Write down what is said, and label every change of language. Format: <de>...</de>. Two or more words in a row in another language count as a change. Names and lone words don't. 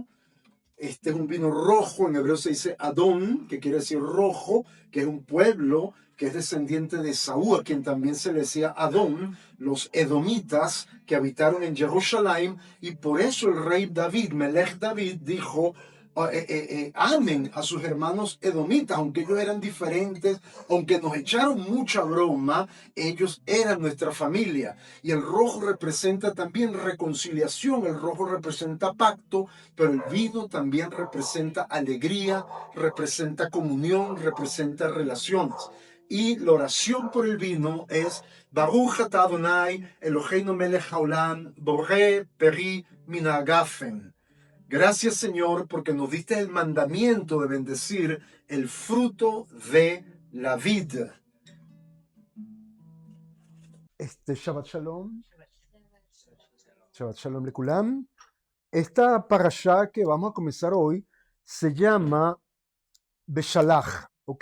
<es>Este es un vino rojo, en hebreo se dice Adón, que quiere decir rojo, que es un pueblo que es descendiente de Saúl, a quien también se le decía Adón, los edomitas que habitaron en Jerusalén, y por eso el rey David,</es> <he>מלך דוד,</he> <es>dijo, amen a sus hermanos edomitas, aunque ellos eran diferentes, aunque nos echaron mucha broma, ellos eran nuestra familia. Y el rojo representa también reconciliación, el rojo representa pacto, pero el vino también representa alegría, representa comunión, representa relaciones. Y la oración por el vino es</es> <he>ברוך אתה אדוני אלוהינו מלך העולם בורא פרי מן הגפן.</he> <es>Gracias Señor porque nos diste el mandamiento de bendecir el fruto de la vid.</es> <he>שבת שלום. שבת שלום לכולם.</he> <es>Esta parashá que vamos a comenzar hoy se llama Beshalach, ¿ok?</es>